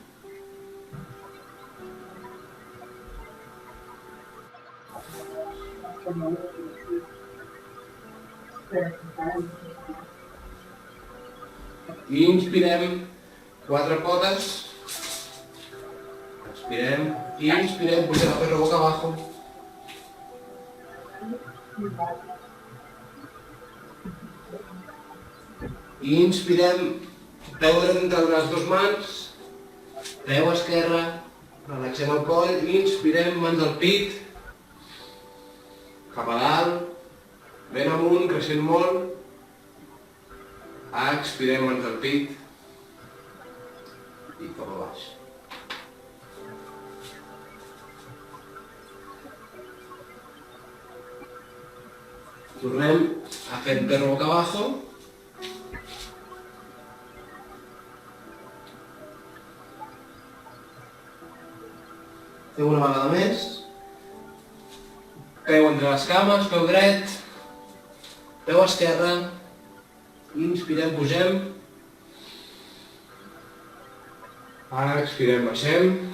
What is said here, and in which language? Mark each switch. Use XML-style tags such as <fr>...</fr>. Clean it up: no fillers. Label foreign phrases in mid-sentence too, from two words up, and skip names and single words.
<ca>I inspirem, 4 potes. Expirem, i inspirem, pugem el</ca> <es>perro boca abajo.</es> <ca>I inspirem, peu dret entre les dues mans, peu esquerra, relaxem el coll, inspirem, mans al pit, cap a dalt, ben amunt, creixent molt, expirem, mans al pit, i cap a baix. Tornem a fer</ca> <es>perro boca abajo.</es> <ca>Fem una vegada més. Peu entre les cames, peu dret, peu esquerra. Inspirem, pugem. Ara expirem, baixem.</ca>